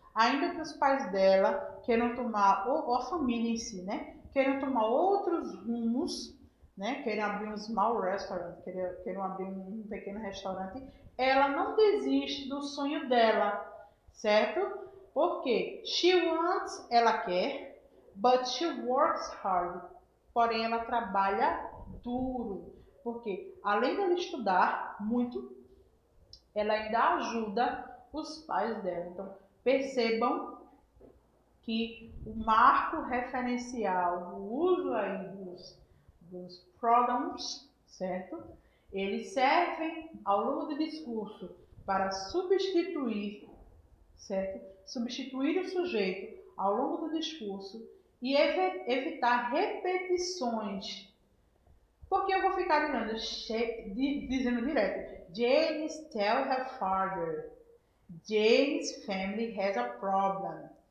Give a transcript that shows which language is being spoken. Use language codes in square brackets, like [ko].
[pt] Ainda que os pais dela queiram tomar, ou a família em si, né, queiram tomar outros rumos, né, queiram abrir um [en] small restaurant, [pt] queiram abrir um pequeno restaurante, ela não desiste do sonho dela, certo? Porque [en] she wants, [pt] ela quer, [en] but she works hard. [pt] Porém, ela trabalha duro. Porque, além dela estudar muito, ela ainda ajuda os pais dela. Então, percebam que o marco referencial, o uso aí dos pronouns, certo? Eles servem ao longo do discurso para substituir, certo? Substituir o sujeito ao longo do discurso e evitar repetições. Porque eu vou ficar dizendo direto. [en] James tell her father. Jane's family has a problem.